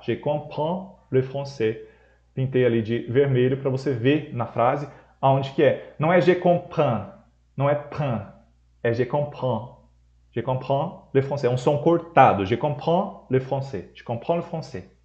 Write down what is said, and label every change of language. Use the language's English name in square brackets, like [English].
[French] Je comprends le français. [Portuguese] Pintei ali de vermelho para você ver na frase aonde que é. Não é [French] je comprends, [Portuguese] não é prends, é je comprends. [French] Je comprends le français. [Portuguese] É um som cortado. [French] Je comprends le français. Je comprends le français.